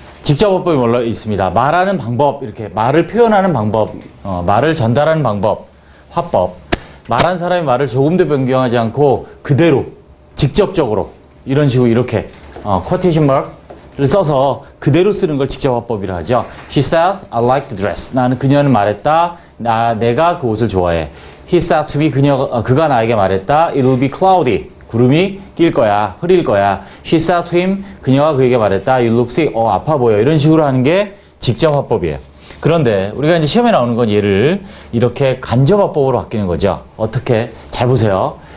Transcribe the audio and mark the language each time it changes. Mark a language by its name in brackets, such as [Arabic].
[Korean] 직접 화법이 뭘로 있습니다. 말하는 방법, 이렇게 말을 표현하는 방법, 말을 전달하는 방법, 화법. 말한 사람이 말을 조금도 변경하지 않고 그대로, 직접적으로, 이런 식으로 이렇게, quotation mark를 써서 그대로 쓰는 걸 직접 화법이라 하죠. [English] She said, I like the dress. [Korean] 나는 그녀는 말했다. 내가 그 옷을 좋아해. [English] He said to me, [Korean] 그가 나에게 말했다. [English] It will be cloudy. [Korean] 구름이 낄 거야. 흐릴 거야. [English] She said to him, [Korean] 그녀가 그에게 말했다. [English] You look sick. [Korean] 아파 보여. 이런 식으로 하는 게 직접 화법이에요. 그런데 우리가 이제 시험에 나오는 건 얘를 이렇게 간접 화법으로 바뀌는 거죠. 어떻게? 잘 보세요.